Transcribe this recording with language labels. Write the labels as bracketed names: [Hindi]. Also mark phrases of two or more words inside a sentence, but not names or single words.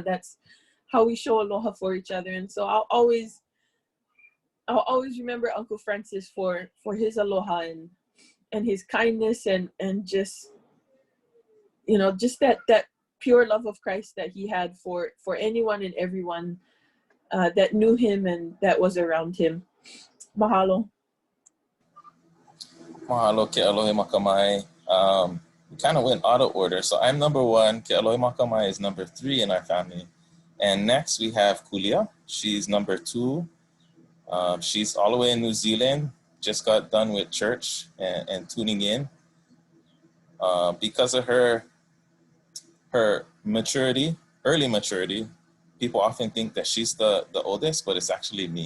[English] That's how we show aloha for each other. And so I'll always remember Uncle Francis for his aloha and his kindness and just, you know, just that pure love of Christ that he had for anyone and everyone that knew him and that was around him. Mahalo. Mahalo, Ke alohi makamai. We kind of went out of order. So I'm number 1. Ke alohi makamai is number 3 in our family. And next we have Kulia. She's number 2. She's all the way in New Zealand. Just got done with church and tuning in. Because of her maturity, early maturity, people often think that she's the oldest, but it's actually me.